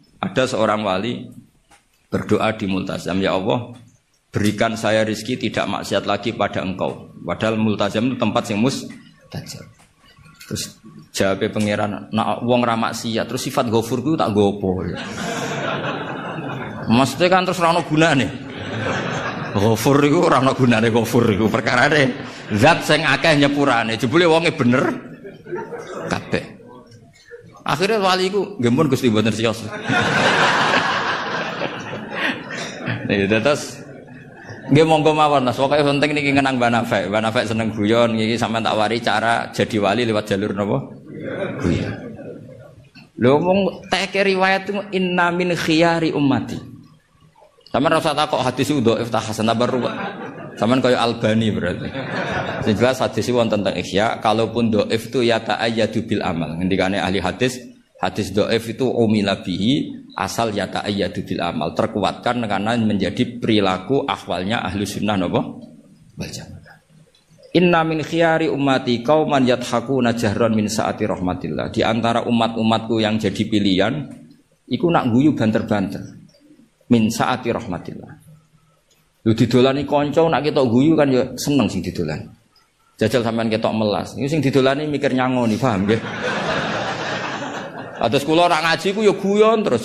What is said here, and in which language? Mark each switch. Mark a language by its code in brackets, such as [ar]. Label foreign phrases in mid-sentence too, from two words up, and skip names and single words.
[id] Ada seorang wali berdoa di multazam, ya Allah, berikan saya rizki tidak maksiat lagi pada engkau. Padahal multazam itu tempat yang mustajab. [jv] Terus jawabnya pangeran, nak wong ra maksiat, terus sifat ghafur ku tak gopo. [id] Maksudnya kan [jv] terus ora ono gunane. Ghafur iku ora ono gunane, ghafur iku perkarane zat sing akeh nyepurane. Jebule wonge bener kabeh. Akhirnya wali iku nggih mun Gusti mboten siyos. Ya terus nggih monggo mawon Mas, pokoke penting niki ngenang Mbak Nafek. Mbak Nafek seneng guyon, niki sampean tak wari cara [id] jadi wali lewat jalur [jv] napa? Guyon. Lho mong teke riwayat itu [ar] إن من خياري أمتي. [jv] Sampeyan ora usah takok hadis itu dhaif ta hasan ta baru. Sampeyan kaya Albani berarti. Sing jelas hadis itu wonten teng Ihya, [id] kalaupun dhaif itu [jv] ya [ar] تأيد بالعمل. [jv] Ngendikane ahli hadis, [id] hadis dhaif itu [ar] عمل به [id] asal ya [ar] تأيد بالعمل, [id] terkuatkan karena menjadi perilaku ahwalnya ahlu sunnah napa wal jamaah. [ar] إن من خياري أمتي قوما يضحكون جهرا من سعة رحمة الله. [id] Di antara umat-umatku yang jadi pilihan [jv] iku nak guyu banter-banter [ar] من سعة رحمة الله. [jv] Lu didolani kanca nak ketok guyu kan ya seneng sing didolani. Jajal sampean ketok melas. Iku sing didolani mikir nyangoni, paham nggih? Atus kula ora ngaji ku ya guyon terus.